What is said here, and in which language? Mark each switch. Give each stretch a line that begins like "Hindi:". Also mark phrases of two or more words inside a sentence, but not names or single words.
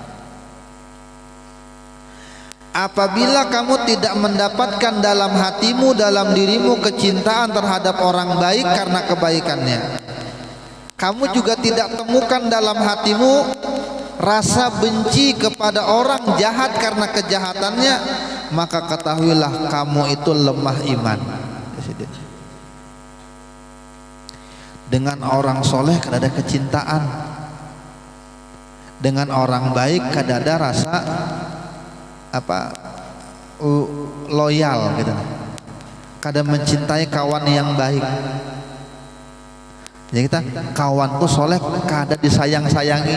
Indonesian: Apabila kamu tidak mendapatkan dalam hatimu, dalam dirimu kecintaan terhadap orang baik karena kebaikannya, kamu juga tidak temukan dalam hatimu rasa benci kepada orang jahat karena kejahatannya, maka ketahuilah kamu itu lemah iman.
Banjar: Dengan orang soleh kada ada kecintaan, dengan orang baik kada ada rasa loyal gitu, kada mencintai kawan yang baik. Jadi kita kawan tuh soleh kada disayang-sayangi.